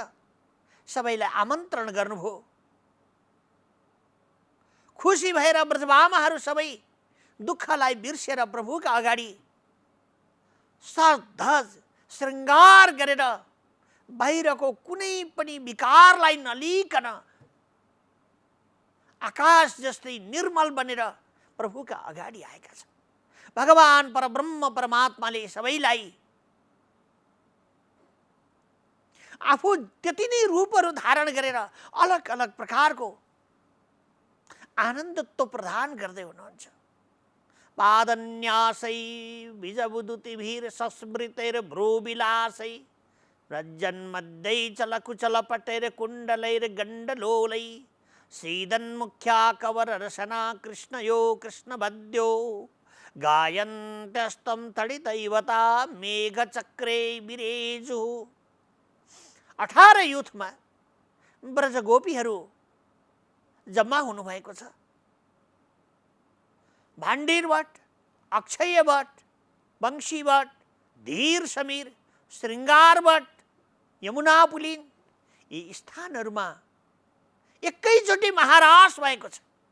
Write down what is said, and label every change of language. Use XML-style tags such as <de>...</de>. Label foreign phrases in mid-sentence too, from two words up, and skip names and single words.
<ne>सबैलाई आमन्त्रण गर्नुभयो। खुसी भएर ब्रजबामाहरू सबै दुःखलाई बिर्सेर प्रभुका अगाडि सधज श्रृङ्गार गरेर बाहिरको कुनै पनि विकारलाई नलिकन आकाश जस्तै निर्मल बनेर प्रभुका अगाडि आएका छन्। भगवान परब्रह्म परमात्माले सबैलाई आफू त्यति नै रूपहरू धारण गरेर अलग अलग प्रकारको आनन्दत्व प्रदान गर्दै हुनुहुन्छ।</ne> <sa>पादन्यासै बीजबुदुतिभिर संस्मृतैर भ्रूविलासै रज्जन्मध्ये चलकुचलपटैर कुण्डलैर गण्डलोलै सीदन्मुख्या कवररसना कृष्णयो कृष्णवद्यो गायन्त्यस्तं तडितैवता मेघचक्रे विरेजु।</sa> <ne>18 युथमा ब्रजगोपीहरू जम्मा हुनुभएको छ। भाण्डीर भट्ट, अक्षय भट्ट, वंशी भट्ट, धीर समीर, श्रृङ्गार भट्ट, यमुना पुलिन यी स्थानहरूमा एकैचोटि महारास भएको छ।</ne>